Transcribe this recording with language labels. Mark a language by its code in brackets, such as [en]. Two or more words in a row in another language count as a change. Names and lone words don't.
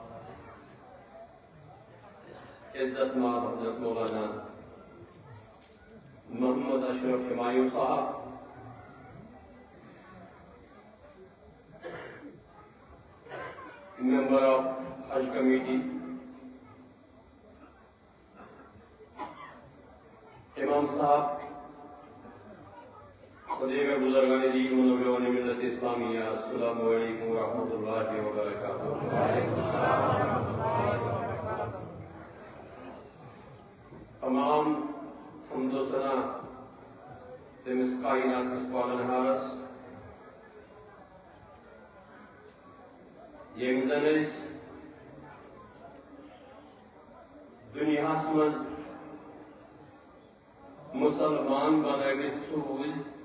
[ur] عزت مآب حضرت مولانا محمد اشرف ہمایوں صاحب ممبر آف حج کمیٹی، امام صاحب و دیگر بزرگان دین و نوجوان ملت اسلامیہ، [ar] السلام علیکم ورحمۃ اللہ وبرکاتہ۔ [ks] تمام حمد و ثنا تٔمِس کائناتس پالنہارس ییٚمۍ زن أسۍ دُنیاہس منٛز مسلمان بنٲوِتھ سوٗزۍ،